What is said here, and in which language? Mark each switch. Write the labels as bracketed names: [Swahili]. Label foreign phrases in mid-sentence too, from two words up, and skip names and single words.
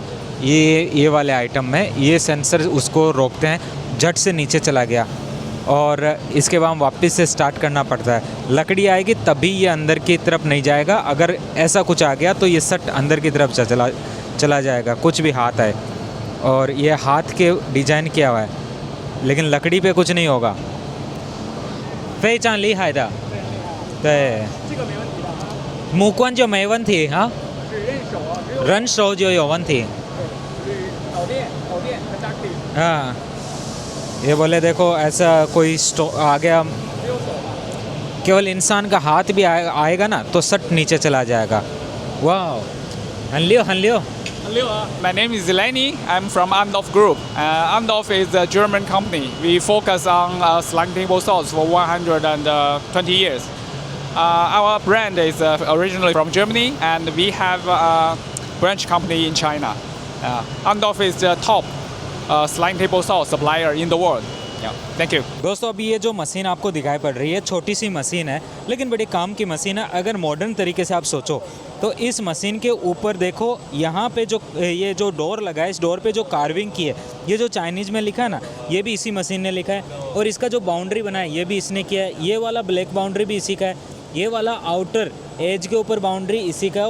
[Hindi] ये वाले आइटम में ये सेंसर उसको रोकते हैं, झट से नीचे चला गया और इसके बाद वापस से स्टार्ट करना पड़ता है। लकड़ी आएगी तभी ये अंदर की तरफ नहीं जाएगा, अगर ऐसा कुछ आ गया तो ये सट अंदर की तरफ चला जाएगा, कुछ भी हाथ आए। और ये हाथ के डिजाइन किया हुआ है, लेकिन लकड़ी पे कुछ नहीं होगा। [Chinese] 非常厉害的，对，目光就没问题哈，人手就有问题。 [Hindi] हाँ, ये बोले देखो ऐसा कोई आ गया, केवल इंसान का हाथ भी आएगा ना तो सट नीचे चला जाएगा। वाह, हनलियो। [English] My name is Lenny. I'm from Amdorf Group. Amdorf is a German company. We focus on sliding table saws for 120 years. Our brand is originally from Germany, and we have a branch company in China. Amdorf is the top sliding table saw supplier in the world. Thank you. [Hindi] दोस्तों, अभी ये जो मशीन आपको दिखाई पड़ रही है छोटी सी मशीन है, लेकिन बड़ी काम की मशीन है। अगर मॉडर्न तरीके से आप सोचो तो इस मशीन के ऊपर देखो, यहाँ पे जो ये जो डोर लगा है, इस डोर पे जो कार्विंग की है, ये जो चाइनीज़ में लिखा है ना, ये भी इसी मशीन ने लिखा है। और इसका जो बाउंड्री बना है ये भी इसने किया है। ये वाला [English] black boundary [Hindi] भी इसी का है, ये वाला [English] outer edge [Hindi] के ऊपर बाउंड्री इसी का है।